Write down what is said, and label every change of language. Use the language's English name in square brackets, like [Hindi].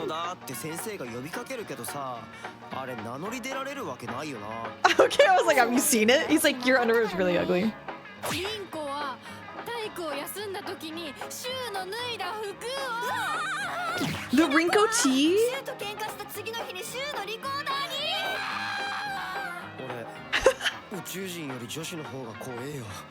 [Japanese] のだって先生が呼びかけるけどさ、あれ名乗り出られるわけないよな。 [English] Okay, I was like, have you seen it? He's like, your underwear is really ugly. [Japanese] リンコは体育を休んだ時にシュウの脱いだ服を [English] The Rinko tea? [Japanese] シュウと喧嘩した次の日にシュウのリコーダーに。俺宇宙人より女子の方が怖えよ。